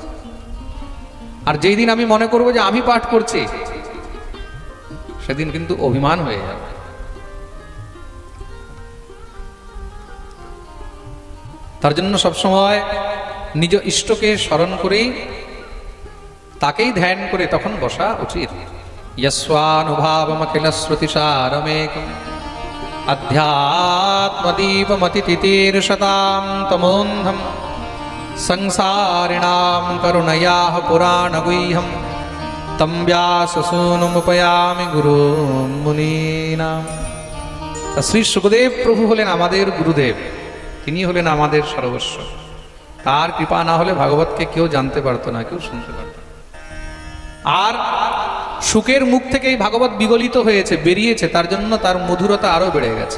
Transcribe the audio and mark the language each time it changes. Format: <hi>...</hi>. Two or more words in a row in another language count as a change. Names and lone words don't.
<bn>আর যেই দিন আমি মনে করব যে আমি পাঠ করছি, সেদিন কিন্তু অভিমান হয়ে যাবে। তার জন্য সবসময় নিজ ইষ্টকে স্মরণ করেই, তাকেই ধ্যান করে তখন বসা উচিত।</bn> <sa>यस्वानुभावमखिल श्रुतिसारमेकम् अध्यात्मदीपमतितितीर्षतां तमोन्धं संसारिणां करुणयाः पुराणगुह्यं तं व्याससूनुमुपयामि गुरुं मुनीनां।</sa> <bn>শ্রী সুখদেব প্রভু হলেন আমাদের গুরুদেব, তিনি হলেন আমাদের সর্বস্ব। তার কৃপা না হলে ভাগবতকে কেউ জানতে পারতো না, কেউ শুনতে পারত না। আর সুখের মুখ থেকেই ভাগবত বিগলিত হয়েছে, বেরিয়েছে, তার জন্য তার মধুরতা আরো বেড়ে গেছে।</bn>